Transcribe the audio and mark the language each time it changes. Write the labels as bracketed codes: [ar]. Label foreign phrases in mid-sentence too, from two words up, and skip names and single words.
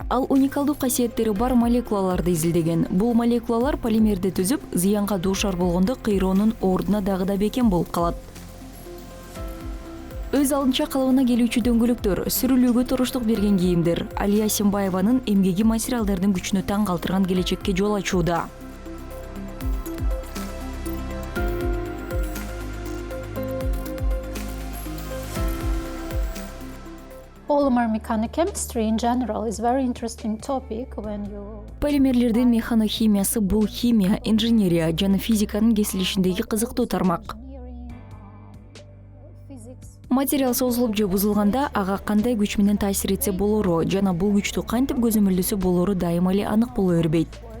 [ky] Ал уникалдуу касиеттери бар молекулаларды изилдеген. Бул молекулалар полимерди түзүп, зыянга дуушар болгондо кыйроонун ордуна дагы да бекем болуп калат. Өз алдынча калыбына келүүчү дөңгөлөктөр, сүрүлүүгө туруштук берген кийимдер Алия Сембаеванын эмгеги материалдардын күчүнө таң калтырган келечекке жол ачууда. [en] Polymer mechanochemistry in general is very interesting topic when you [ky] Полимерлердин механохимиясы бул химия, инженерия жана физиканын кесилишиндеги кызыктуу тармак. Материал созулуп же бузулганда ага кандай күч менен таасир этсе болору жана бул күчтү кантип көзөмөлдөсө болору дайыма эле анык боло бербейт.